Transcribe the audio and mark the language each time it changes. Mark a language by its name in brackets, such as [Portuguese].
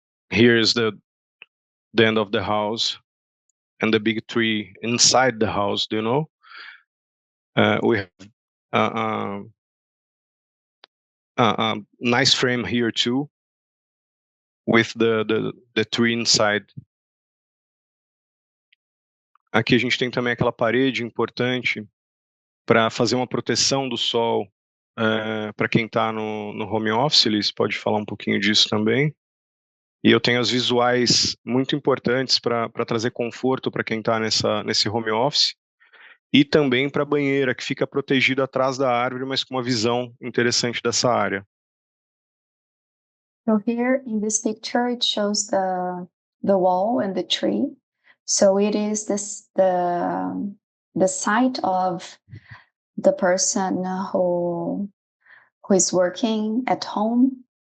[English] Here is the end of the house and the big tree inside the house. Do you know? We have a nice frame here too, with the tree inside. [Portuguese] Aqui a gente tem também aquela parede importante para fazer uma proteção do sol para quem está no home office. Eles pode falar um pouquinho disso também. E eu tenho as visuais muito importantes para trazer conforto para quem está nesse home office. E também para a banheira, que fica protegida atrás da árvore, mas com uma visão interessante dessa área. [English] So here in this picture, it shows the wall and the tree. So it is the site of the person who is working at home.